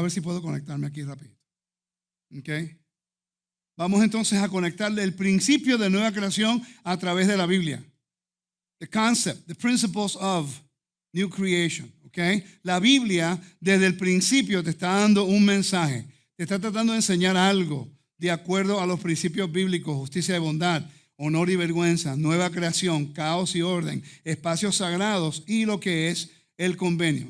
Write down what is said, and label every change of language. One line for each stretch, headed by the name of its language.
Spanish: A ver si puedo conectarme aquí rápido. ¿Okay? Vamos entonces a conectarle el principio de nueva creación a través de la Biblia.
English: The concept, the principles of new creation.
Spanish: ¿Okay? La Biblia desde el principio te está dando un mensaje. Te está tratando de enseñar algo de acuerdo a los principios bíblicos: justicia y bondad, honor y vergüenza, nueva creación, caos y orden, espacios sagrados y lo que es el convenio.